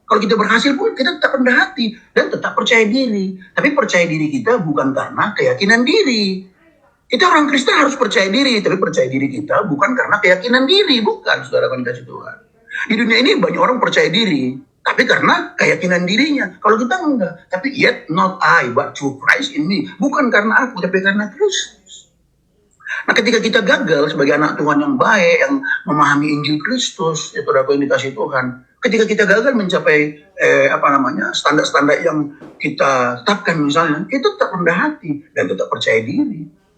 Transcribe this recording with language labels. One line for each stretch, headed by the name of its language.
Indonesian: Kalau kita berhasil pun kita tetap rendah hati dan tetap percaya diri. Tapi percaya diri kita bukan karena keyakinan diri. Kita orang Kristen harus percaya diri, tapi percaya diri kita bukan karena keyakinan diri, bukan, saudara kasih Tuhan. Di dunia ini banyak orang percaya diri, tapi karena keyakinan dirinya. Kalau kita enggak, tapi
English: yet not I, but through Christ in me.
Indonesian: Bukan karena aku, tapi karena Kristus. Nah, ketika kita gagal sebagai anak Tuhan yang baik, yang memahami Injil Kristus, itu adalah indikasi Tuhan. Ketika kita gagal mencapai standar-standar yang kita tetapkan misalnya, kita tetap rendah hati dan tetap percaya diri.